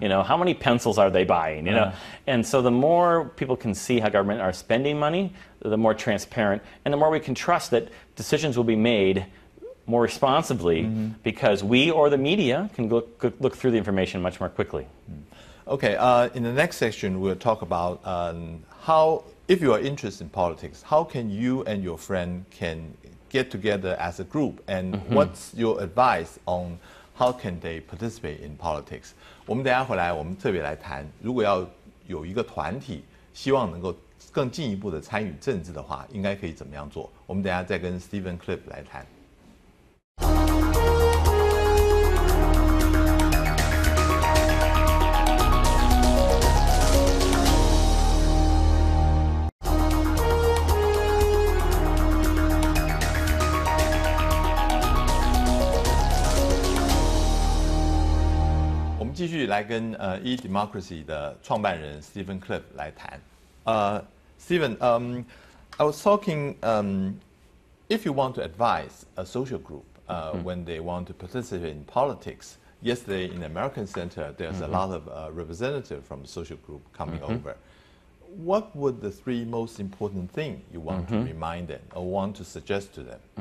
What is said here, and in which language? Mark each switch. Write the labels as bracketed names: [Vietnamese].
[English] How many pencils are they buying? And so the more people can see how government are spending money, the more transparent, and the more we can trust that decisions will be made more responsibly because we or the media can look through the information much more quickly. Okay, in the next section, we'll talk about how, if you are interested in politics, how can you and your friend can get together as a group, and what's your advice on how can they participate in politics? [Chinese] 我们等一下回来，我们特别来谈，如果要有一个团体，希望能够更进一步的参与政治的话，应该可以怎么样做？我们等一下再跟 Stephen Cliff 来谈。继续来跟eDemocracy 的创办人 Stephen Cliff 来谈。 [English] Stephen, I was talking. If you want to advise a social group when they want to participate in politics, yesterday in the American Center, there's a lot of representatives from the social group coming over. What would the three most important things you want to remind them or want to suggest to them?